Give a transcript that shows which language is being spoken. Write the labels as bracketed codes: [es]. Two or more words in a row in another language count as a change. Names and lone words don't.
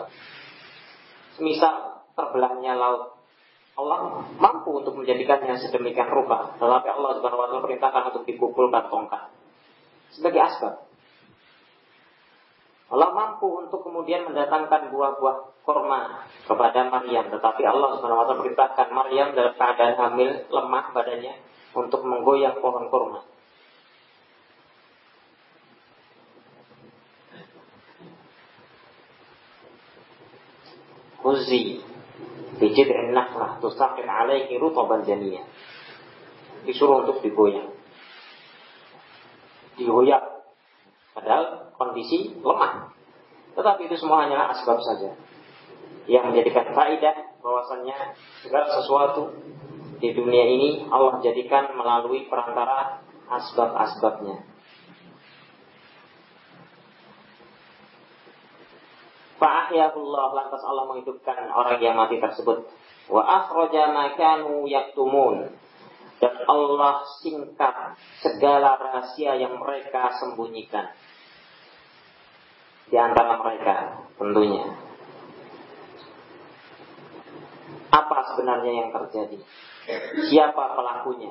[id] Semisal terbelahnya laut, Allah mampu untuk menjadikannya sedemikian rupa, tetapi Allah [ar] سبحانه وتعالى [id] perintahkan untuk dikumpulkan tongkat sebagai asbab. Allah mampu untuk kemudian mendatangkan buah-buah kurma kepada Maryam, tetapi Allah [ar] سبحانه وتعالى [id] perintahkan Maryam dalam keadaan hamil, lemah badannya, untuk menggoyang pohon kurma. [ar] خذي بجذع النخلة تساقط عليك رطبا جنيا. [id] Disuruh untuk digoyang. Digoyang. Padahal kondisi lemah. Tetapi itu semua hanyalah asbab saja yang menjadikan faedah bahwasannya segala sesuatu di dunia ini Allah jadikan melalui perantara asbab-asbabnya. Fa'ahyahullah, lantas Allah menghidupkan orang yang mati tersebut. [ar] وأخرج ما كانوا يكتمون, [id] dan Allah singkap segala rahasia yang mereka sembunyikan di antara mereka tentunya. Apa sebenarnya yang terjadi? Siapa pelakunya?